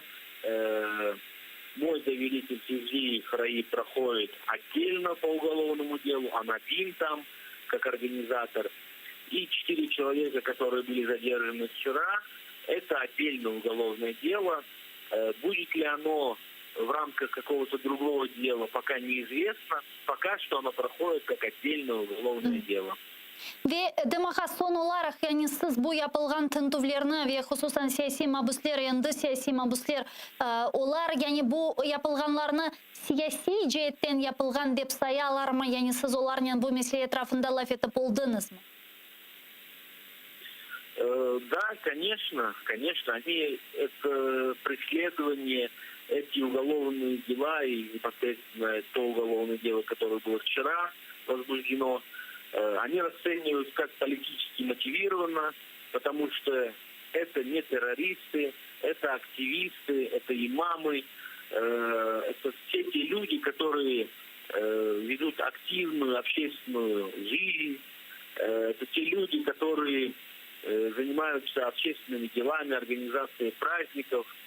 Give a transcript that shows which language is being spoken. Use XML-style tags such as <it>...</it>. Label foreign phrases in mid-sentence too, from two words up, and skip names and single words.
<ru>Мой доверитель Сизии Храи проходит отдельно по уголовному делу, он один там, как организатор. И 4 человека, которые были задержаны вчера, это отдельное уголовное дело. Будет ли оно в рамках какого-то другого дела, пока неизвестно. Пока что оно проходит как отдельное уголовное дело.</ru> <crh>Ve demaga son olarak yani siz bu yapılgan tintuvlarını ve hususan siyasi mabuslar, endi siyasi mabuslar olar yani bu yapılganlarını siyasi cihetten yapılgan dep sayalar mı? Yani siz olarla bu mesele etrafında laf etip oldunuz mu?</crh> <ru>Да, конечно, конечно. Они это преследование, эти уголовные дела и непосредственно то уголовное дело, которое было вчера возбуждено, они расценивают как политически мотивированно, потому что это не террористы, это активисты, это имамы, это все те люди, которые ведут активную общественную жизнь, это те люди, которые занимаются общественными делами, организацией праздников.</ru>